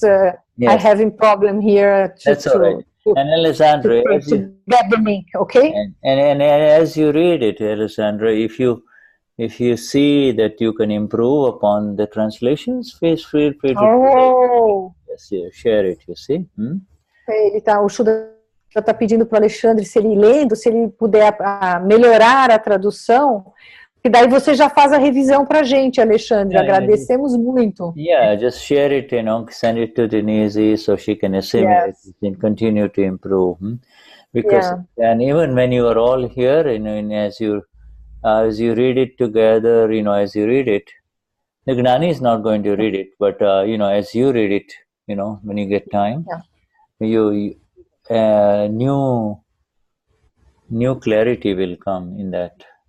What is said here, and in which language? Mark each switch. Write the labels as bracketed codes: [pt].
[en] Because I have a problem here. That's all right. And Alessandra, to get the link, okay? And as you read it, Alessandra, if you see that you can improve upon the translations, feel free to share it, you see? [pt] O Shuddha está pedindo para o Alexandre, se ele lendo, se ele puder melhorar a tradução, e daí você já faz a revisão para a gente, Alexandre. Agradecemos muito. [en] Yeah, just share it, send it to Denize so she can assimilate it and continue to improve. Because and even when you are all here, as you read it together, as you read it, the Gnani is not going to read it, but as you read it, when you get time, you new clarity will come in that.